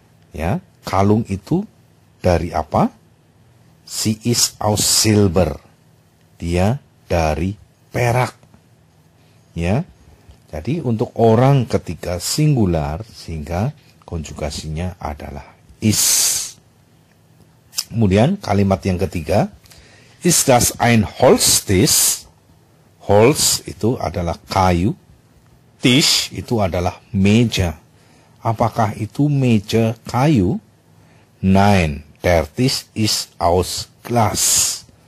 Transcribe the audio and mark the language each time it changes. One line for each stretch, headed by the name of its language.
Indonesian: Ya, kalung itu dari apa?
German: Sie ist aus Silber.
Indonesian: Dia dari perak. Ya. Jadi untuk orang ketiga singular, sehingga konjugasinya adalah is. Kemudian kalimat yang ketiga,
German: ist das ein Holztisch?
Indonesian: Holz itu adalah kayu, Tisch itu adalah meja. Apakah itu meja kayu?
German: Nein, der Tisch ist aus Glas.